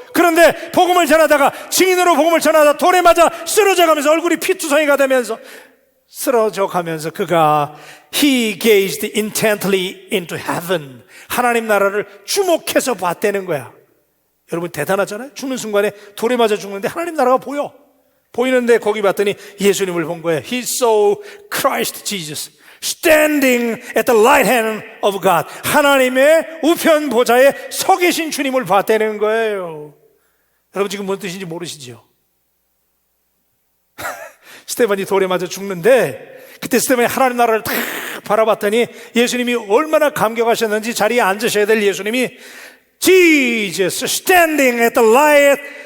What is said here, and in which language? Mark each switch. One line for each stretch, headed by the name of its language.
Korean: 그런데 복음을 전하다가, 증인으로 복음을 전하다 돌에 맞아 쓰러져 가면서 얼굴이 피투성이가 되면서 쓰러져 가면서 그가
English: He gazed intently into heaven,
Korean: 하나님 나라를 주목해서 봤다는 거야. 여러분, 대단하잖아요. 죽는 순간에 돌에 맞아 죽는데 하나님 나라가 보이는데 거기 봤더니 예수님을 본 거예요.
English: He saw Christ Jesus standing at the right hand of God.
Korean: 하나님의 우편 보좌에 서 계신 주님을 봤다는 거예요. 여러분, 지금 뭔 뜻인지 모르시죠? 스데반이 돌에 맞아 죽는데 그때 스데반이 하나님 나라를 탁 바라봤더니 예수님이 얼마나 감격하셨는지, 자리에 앉으셔야 될 예수님이
English: Jesus standing at the right